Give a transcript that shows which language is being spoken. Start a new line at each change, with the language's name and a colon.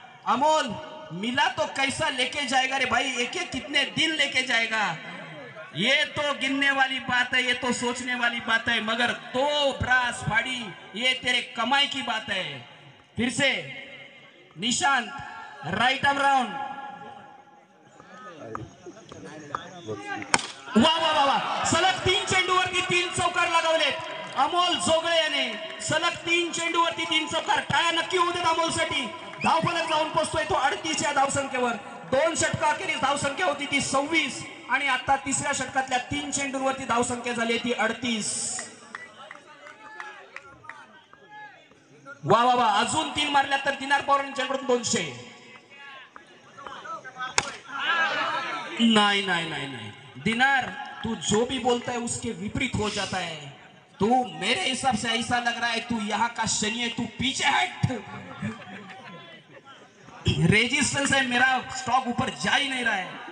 Hindi: अमोल मिला तो कैसा लेके जाएगा रे भाई, एक एक कितने दिन लेके जाएगा. ये तो गिनने वाली बात है, ये तो सोचने वाली बात है, मगर 2 ब्रास फाड़ी ये तेरे कमाई की बात है. फिर से निशांत राइट आर्म राउंड.
Marathi: वा वा वा वा सलग 3 चेंडूवरती 3 चौकार लगावलेत अमोल जोगळे याने. सलग 3 चेंडूवरती 3 चौकार. टाळ्या नक्की होऊ देत अमोलसाठी. धावफलक जाऊन पोहोचतोय तो 38 या धावसंख्येवर. 2 षटकाखेरीज धावसंख्या होती ती 26 आणि आता तिसऱ्या षटकातल्या 3 चेंडूंवरती धावसंख्या झाली ती 38. वा वा वा अजून 3 मारल्या तर दिनार पवार यांच्याकडून 200.
Hindi: नहीं नहीं नहीं नहीं दिनार, तू जो भी बोलता है उसके विपरीत हो जाता है. तू मेरे हिसाब से ऐसा लग रहा है तू यहाँ का शनि है, तू पीछे हट. रेजिस्टेंस है, मेरा स्टॉक ऊपर जा ही नहीं रहा है.